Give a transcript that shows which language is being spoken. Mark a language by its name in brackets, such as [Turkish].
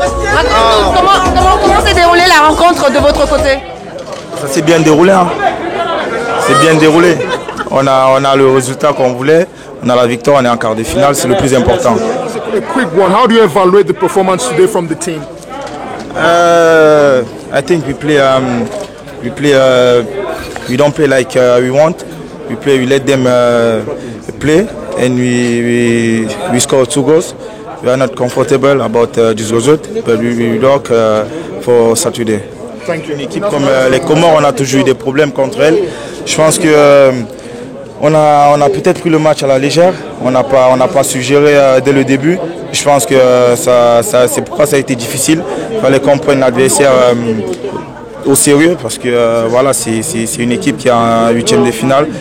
[French] Comment s'est déroulée la rencontre de votre côté? Ça s'est bien déroulé. Hein. C'est bien déroulé. On a le résultat qu'on voulait. On a la victoire, on est en quart de finale, c'est le plus important. [English] A quick one. How do you evaluate the performance today from the team? I think we don't play like we want. We let them play, and we score 2 goals. We are not comfortable about this result, but we work for Saturday. [French] Une équipe comme les Comores, on a toujours eu des problèmes contre elle. Je pense que on a peut-être pris le match à la légère. On n'a pas su gérer dès le début. Je pense que c'est pourquoi ça a été difficile. Il fallait qu'on prenne l'adversaire au sérieux parce que voilà, c'est une équipe qui est en 8e de finale.